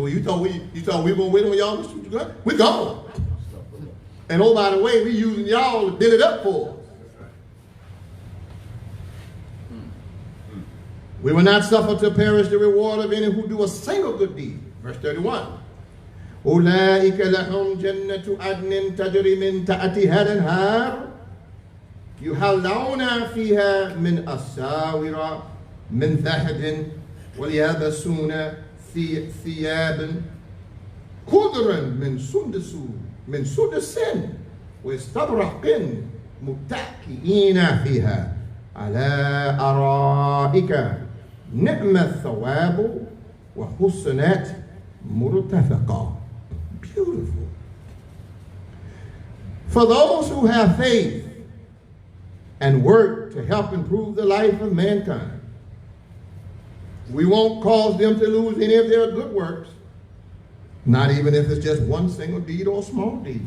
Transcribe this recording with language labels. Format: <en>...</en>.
<en>Well, you thought we were gonna win when y'all was shooting gun? We gone. And oh, by the way, we using y'all to build it up for us. We will not suffer to perish the reward of any who do a single good deed. Verse 31.</en> <ar>أولئك لهم جنة عدن تجري من تحتها الأنهار يحلون فيها من أساور من ذهب ويلبسون ثيابا خضرا من سدس واستبرق متكئين فيها على أرائك نعم الثواب وحسنت مرتفقا.</ar> <en>Beautiful. For those who have faith and work to help improve the life of mankind, we won't cause them to lose any of their good works, not even if it's just one single deed or small deed.</en>